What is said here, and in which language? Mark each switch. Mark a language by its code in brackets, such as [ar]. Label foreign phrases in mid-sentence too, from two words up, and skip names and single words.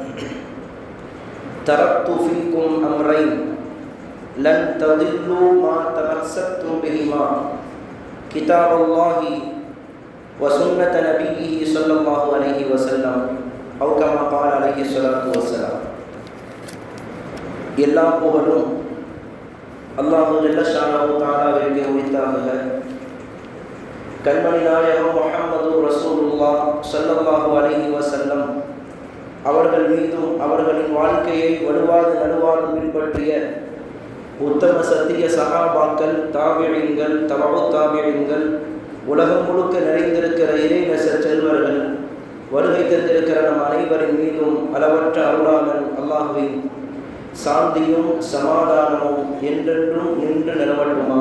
[ar] تركت فيكم أمرين لن تضلوا ما تمسكتم بهما كتاب الله وسنة نبيه صلى الله عليه وسلم أو كما قال عليه الصلاة والسلام [ta] எல்லா புகழும் அல்லாஹு ஜல்ல ஷானஹு தஆலாவிற்கு உரித்தாகுக. கண்மணி நாயகம் முஹம்மது ரசூலுல்லாஹ் [ar] صلى الله عليه وسلم [ta] அவர்கள் மீதும் அவர்களின் வாழ்க்கையை வலுவாது நடுவாது பின்பற்றிய உத்தம சத்திய சஹாபாக்கள், தாபிஈன்கள், தபஉ தாபிஈன்கள், உலகம் முழுக்க நிறைந்திருக்கிற இறைநேச செல்வர்கள், வருகை தந்திருக்கிற நம் அனைவரின் மீதும் அளவற்ற அருளாளன் அல்லாஹுவின் சாந்தியும் சமாதானமும் என்றென்றும் நின்று நிலவட்டுமாக.